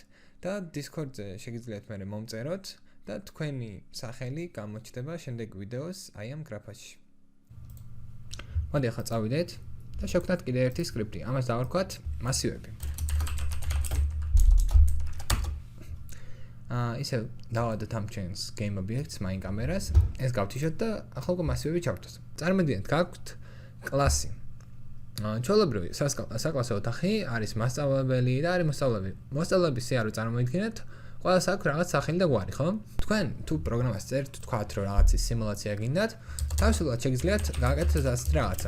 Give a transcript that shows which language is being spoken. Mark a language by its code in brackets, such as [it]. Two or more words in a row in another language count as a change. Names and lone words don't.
[ka] და Discord-ზე შეგიძლიათ მე მომწეროთ და თქვენი სახელი გამოჩნდება შემდეგ ვიდეოს აი ამ გრაფაში. მოდი ახლა წავიდეთ და შევქმნათ კიდევ ერთი სკრიპტი. ამას დავარქვათ მასივები. ისევ დავადოთ ამ ჩვენს [en] game objects main [ka] კამერას. ეს გავთიშოთ და ახლა უკვე მასივები ჩავთვალთ. წარმოგიდგენთ, გაქვთ კლასი. ჩვეულებრივი საკლასო ოთახი არის მასწავლებელი და არის მოსწავლეები. მოსწავლეების სიარო წარმოიდგინეთ, ყველას აქვს რაღაც სახელი და გვარი, ხო? თქვენ თუ პროგრამას წერთ, თქვათ რომ რაღაცის სიმულაცია გინდათ, თავისუფლად შეგიძლიათ გააკეთოთ ასეთ რაღაცა.